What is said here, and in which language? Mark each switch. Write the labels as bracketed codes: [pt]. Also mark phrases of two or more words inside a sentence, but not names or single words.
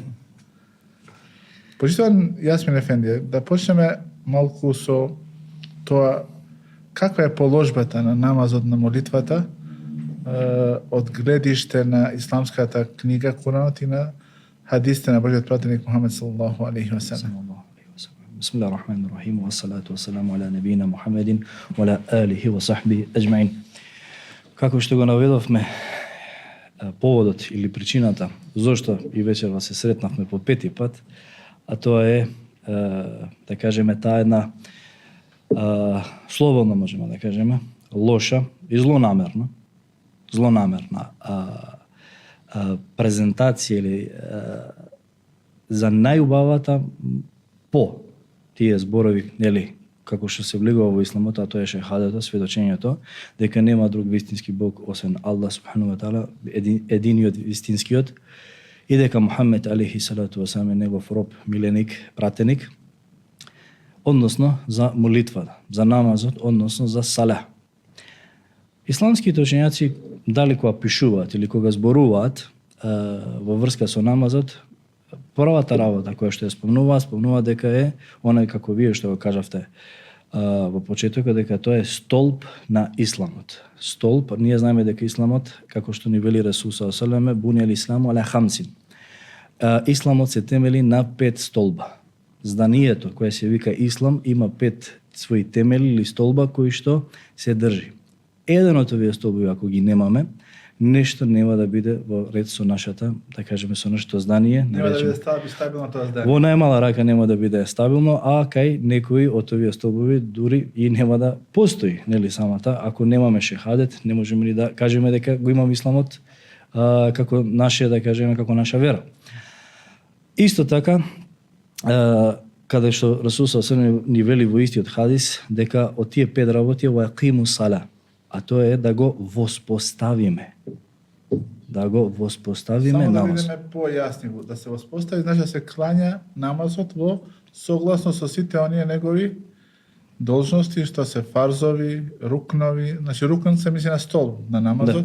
[mk] Почитуван Јасмин Ефендија, да почнеме малку со тоа каква е положбата на намазот, на молитвата од гледиште на исламската книга Куранот и на хадисите на Божиот пратеник Мухамед [ar] صلى الله عليه وسلم. بسم الله الرحمن الرحيم والصلاة والسلام على نبينا محمد وعلى آله وصحبه أجمعين. [mk] Како што го наведовме, поводот или причината зошто и вечерва се сретнавме по пети пат, а тоа е, да кажеме, таа една слободно можеме да кажеме, лоша и злонамерна презентација или за најубавата по тие зборови, нели, како што се влегува во исламот, а тоа е шехадето, сведочењето дека нема друг вистински Бог освен Аллах [ar] سبحانه وتعالى, [mk] единиот вистинскиот, и дека Мухамед [ar] عليه الصلاة والسلام [mk] е негов роб, миленик, пратеник. односно за молитвата, за намазот, односно за сале. Исламските учењаци дали кога пишуваат или кога зборуваат во врска со намазот, првата работа која што ја спомнуваат дека е онај како вие што го кажавте во почетокот, дека тоа е столб на исламот. Столб, ние знаеме дека исламот, како што ни вели Расул [ar] صلى الله عليه وسلم, بني الإسلام على خمس. [mk] Исламот се темели на 5 столба. Зданието кое се вика ислам има 5 своји темели или столба кои што се држи. Еден од овие столбови ако ги немаме, нешто нема да биде во ред со нашата, да кажеме, со нашето здание. Нема да биде стабилно тоа здание. Во најмала рака нема да биде стабилно, а кај некои од овие столбови дури и нема да постои, нели самата. Ако немаме шехадет, не можеме ни да кажеме дека го имаме исламот како наше, да кажеме, како наша вера. Исто така, каде што Расул [ar] صلى الله عليه وسلم [mk] ни вели во истиот хадис дека од тие 5 работи [ar] وأقيموا الصلاة, [mk] а тоа е да го воспоставиме. Да го воспоставиме намаз. намаз. Само да бидеме појасни, да се воспостави, значи да се клања намазот во согласно со сите оние негови должности што се фарзови, рукнови, значи рукн се мисли на стол на намазот.